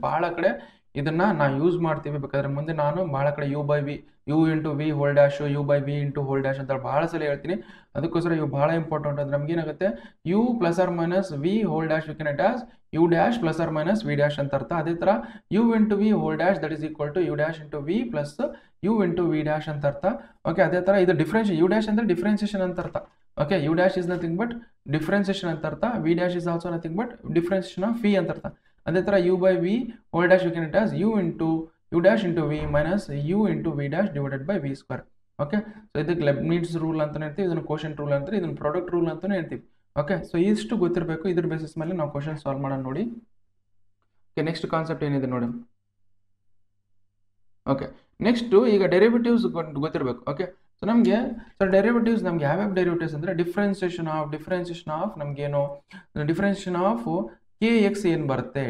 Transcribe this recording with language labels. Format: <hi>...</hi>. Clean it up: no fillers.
<kn>ಬಹಳ ಕಡೆ ಇದನ್ನ ನಾವು ಯೂಸ್ ಮಾಡ್ತೀವಿ. ಬೇಕಾದ್ರೆ ಮುಂದೆ ನಾನು ಬಹಳ ಕಡೆ</kn> <en>u into v whole dash,</en> <kn>u by v into whole dash ಅಂತ ಬಹಳ ಸಲ ಹೇಳ್ತೀನಿ.</kn> <en>ಅದಕ್ಕೋಸ್ಕರ ಇವು ಬಹಳ ಇಂಪಾರ್ಟೆಂಟ್. ಅಂದ್ರೆ ನಮ್ಗೆ ಏನಾಗುತ್ತೆ u plus or minus v whole dash we can write as u dash plus or minus v dash ಅಂತ ಅರ್ಥ. ಅದೇ ತರ u into v whole dash that is equal to u dash into v plus u into v dash</en> <kn>ಅಂತ ಅರ್ಥ. Okay ಅದೇ ತರ ಇದು differentiation, u dash ಅಂದ್ರೆ ಡಿಫರೆನ್ಸಿಯೇಷನ್ ಅಂತ ಅರ್ಥ. Okay u dash is nothing but differentiation ಅಂತ ಅರ್ಥ. v dash is also nothing but differentiation of v ಅಂತ ಅರ್ಥ.</kn> <en>ಅದೇ ತರ u by v whole dash we can write as u dash into v minus u into v dash divided by v square.</en> <kn>Okay so ಇದಕ್ಕೆ ಲೆಬ್ನಿಟ್ಸ್ rule ಅಂತಾನೆ ಹೇಳ್ತೀವಿ, ಇದನ್ನು quotient rule ಅಂತಾರೆ, ಇದನ್ನು ಪ್ರಾಡಕ್ಟ್ ರೂಲ್ ಅಂತಾನೆ ಹೇಳ್ತೀವಿ. ಓಕೆ ಸೊ ಇಷ್ಟು ಗೊತ್ತಿರಬೇಕು. ಇದ್ರ ಬೇಸಿಸ್ ಮೇಲೆ ನಾವು ಕ್ವಶನ್ ಸಾಲ್ವ್ ಮಾಡೋಣ ನೋಡಿ. ಓಕೆ ನೆಕ್ಸ್ಟ್ ಕಾನ್ಸೆಪ್ಟ್ ಏನಿದೆ ನೋಡಿ. ಓಕೆ ನೆಕ್ಸ್ಟ್ ಈಗ ಡೆರಿವೇಟಿವ್ಸ್ ಗೊತ್ತಿರಬೇಕು. ಓಕೆ ಸೊ ನಮಗೆ ಡೆರಿವೇಟಿವ್ಸ್ ನಮ್ಗೆ ಯಾವ್ಯಾವ ಡೆರಿವೇಟಿವ್ಸ್ ಅಂದರೆ ಡಿಫ್ರೆನ್ಸಿಯೇಷನ್ ಆಫ್ ನಮಗೇನು ಡಿಫ್ರೆನ್ಸಿಯೇಷನ್ ಆಫ್ ಕೆ ಎಕ್ಸ್ ಏನು ಬರುತ್ತೆ.</kn>